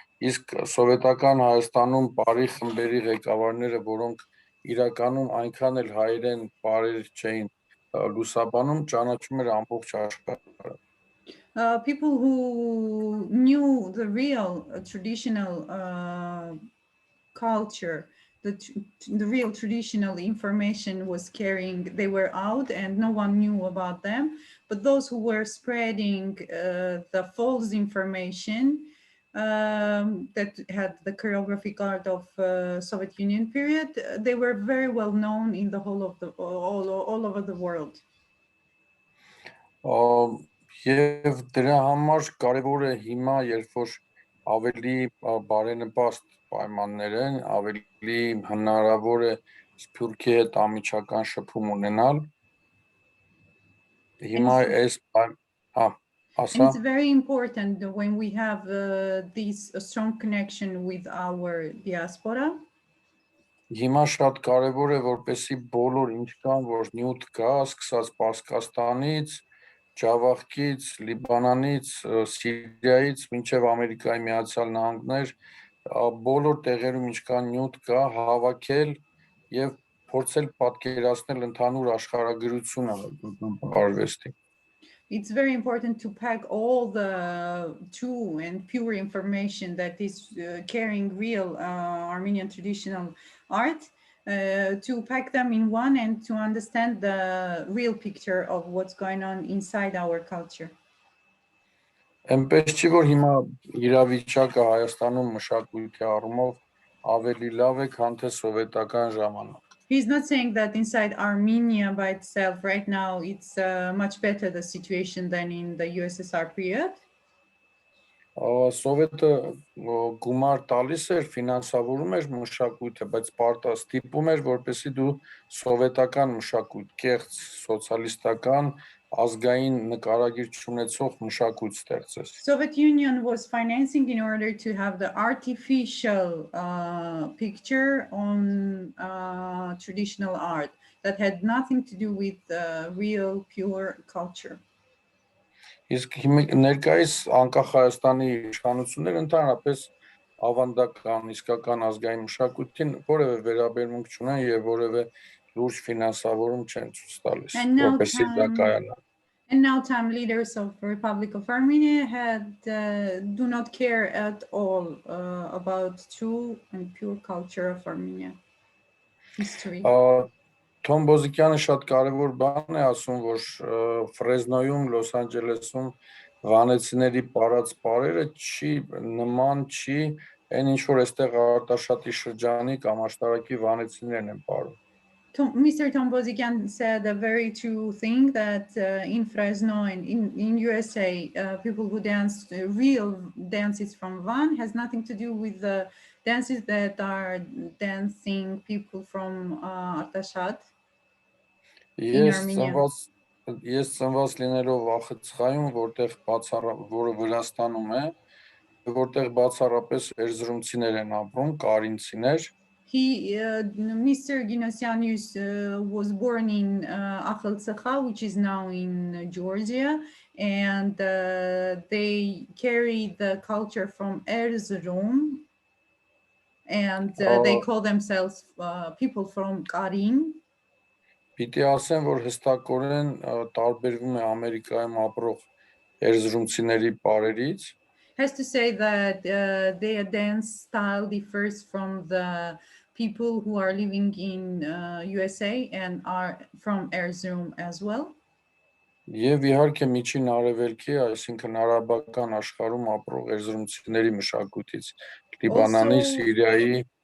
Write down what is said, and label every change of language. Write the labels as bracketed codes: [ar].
[hy] իսկ սովետական Հայաստանում պարի խմբերի ղեկավարները, որոնք իրականում այնքան էլ հայերեն պարեր չէին լուսաբանում, ճանաչում էր ամբողջ աշխարհը։ [en] People who knew the real traditional culture, the real traditional information was carrying, they were out and no one knew about them. But those who were spreading the false information that had the choreographic art of Soviet Union period, they were very well known in the whole of the all over the world. [hy] Եվ դրա համար կարևոր է հիմա, երբ որ ավելի բարենպաստ պայմաններ են, ավելի հնարավոր է Սփյուռքի հետ ամիջական շփում ունենալ։ Հիմա այս [en] And it's very important when we have this strong connection with our diaspora. [hy] Հիմա շատ կարևոր է, որպեսզի բոլոր ինչ կան, որ նյութ կա, սկսած Պարսկաստանից, Ջավախքից, Լիբանանից, Սիրիայից, մինչև Ամերիկայի Միացյալ Նահանգներ, բոլոր տեղերում ինչ կան նյութ կա, հավաքել եւ փորձել պատկերացնել ընդհանուր աշխարհագրությունը արվեստի։ [en] It's very important to pack all the true and pure information that is carrying real Armenian traditional art, to pack them in one and to understand the real picture of what's going on inside our culture. [hy] Այնպես չի, որ հիմա իրավիճակը Հայաստանում մշակույթի առումով ավելի լավ է, քան թե սովետական ժամանակ։ [en] He's not saying that inside Armenia by itself right now it's much better the situation than in the USSR period. [hy] Սովետը գումար տալիս էր, ֆինանսավորում էր մշակույթը, բայց ստիպում էր, որպեսզի դու սովետական մշակույթ, կեղծ սոցիալիստական, ազգային նկարագիր չունեցող մշակույթ ստեղծես։ [en] Soviet Union was financing in order to have the artificial picture on traditional art that had nothing to do with real pure culture. [hy] Իսկ ներկայիս անկախ Հայաստանի իշխանությունները ընդհանրապես ավանդական, իսկական ազգային մշակույթին որևէ վերաբերմունք չունեն եւ որևէ լուրջ ֆինանսավորում չեն ցույց տալիս, որպեսզի դա կայանա։ [en] And now time leaders of the Republic of Armenia do not care at all about true and pure culture of Armenia history. [hy] Թոմ Բոզիկյանը շատ կարևոր բան է ասում, որ Ֆրեզնոյում, Լոս Անջելեսում վանեցիների պարած պարերը նման չի այն ինչ որ այստեղ Արտաշատի շրջանի կամ աշտարակի վանեցիներն են ապրում։ [en] Mr. Tombozikian said a very true thing that in Fresno and in USA, people who dance real dances from Van has nothing to do with the dances that are dancing people from Artashat in Armenia. [hy] Ես ծնված լինելով Ախցխայում, որը Վրաստանում է, որտեղ բացառապես էրզրումցիներ են ապրում, կարինցիներ, [en] Mr. Ginosianius was born in Akhaltsikha, which is now in Georgia, and they carry the culture from Erzurum, and they call themselves people from Karin. [hy] Պիտի ասեմ, որ հստակորեն տարբերվում է Ամերիկայում ապրող էրզրումցիների պարերից, [en] Has to say that their dance style differs from the people who are living in USA and are from Erzurum as well. [hy] Եվ իհարկե միջին արևելքի, այսինքն արաբական աշխարհում ապրող էրզրումցիների մշակույթից, Լիբանանի, Սիրիայի